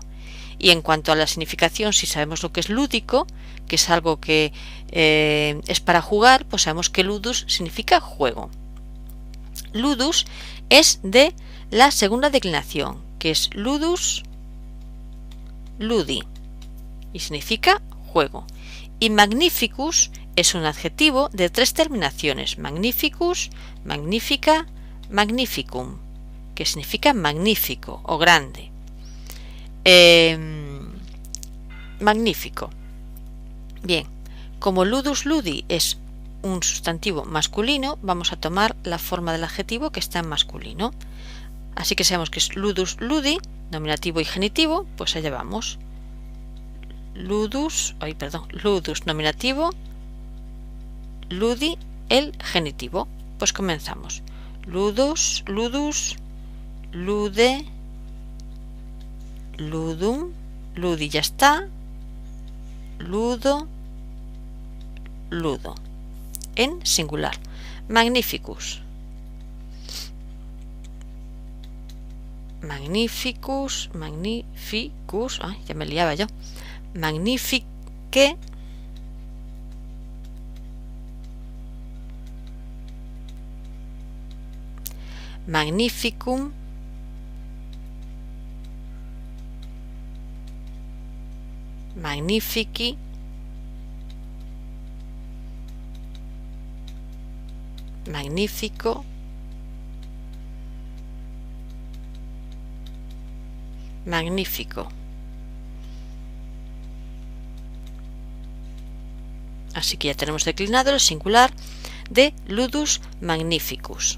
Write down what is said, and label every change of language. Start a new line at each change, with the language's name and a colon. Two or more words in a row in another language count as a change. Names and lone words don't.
Spanish: Y en cuanto a la significación, si sabemos lo que es lúdico, que es algo que es para jugar, pues sabemos que ludus significa juego. Ludus es de la segunda declinación, que es
Latin: ludus ludi,
Spanish: y significa juego. Y magnificus es un adjetivo de 3 terminaciones:
Latin: magnificus, magnifica, magnificum,
Spanish: que significa magnífico o grande. Magnífico. Bien, como
Latin: ludus ludi
Spanish: es un sustantivo masculino, vamos a tomar la forma del adjetivo que está en masculino. Así que sabemos que es
Latin: ludus ludi,
Spanish: nominativo y genitivo, pues allá vamos. Ludus nominativo, ludi el genitivo. Pues comenzamos.
Latin: Ludus, lude, ludum, ludi
Spanish: ya está,
Latin: ludo, ludo.
Spanish: En singular. Magnificus. Magnificus, ay, ya me liaba yo.
Latin: Magnifique, magnificum, magnifici, magnífico, magnífico.
Spanish: Así que ya tenemos declinado el singular de
Latin: ludus magnificus.